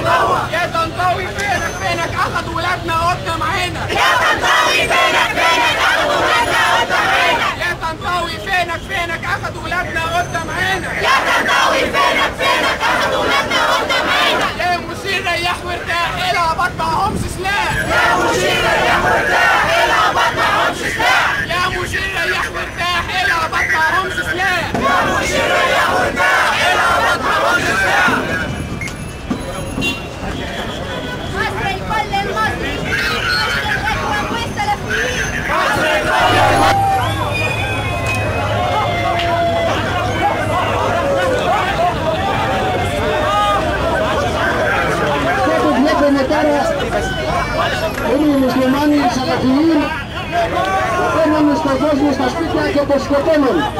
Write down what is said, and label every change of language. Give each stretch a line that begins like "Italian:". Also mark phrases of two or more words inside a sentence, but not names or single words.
Arabic: جوه يا طنطاوي فينك اخدوا ولادنا قدام عينك يا طنطاوي فينك اخدوا ولادنا قدام عينك يا طنطاوي فينك اخدوا ولادنا قدام عينك يا طنطاوي فينك اخدوا ولادنا قدام عينك يا مشير ريح وارتاح العبط معهمش سلاح يا مشير ريح وارتاح العبط معهمش سلاح يا مشير ريح وارتاح العبط معهمش سلاح يا مشير ريح وارتاح العبط معهمش سلاح مصر الكل المصري مصر الاخوان والسلفيين مصر الكل
Greek: Είναι οι μουσουλμάνοι οι Σαλαφιοί που παίρνουν στον κόσμο στα σπίτια και το σκοτώνουν.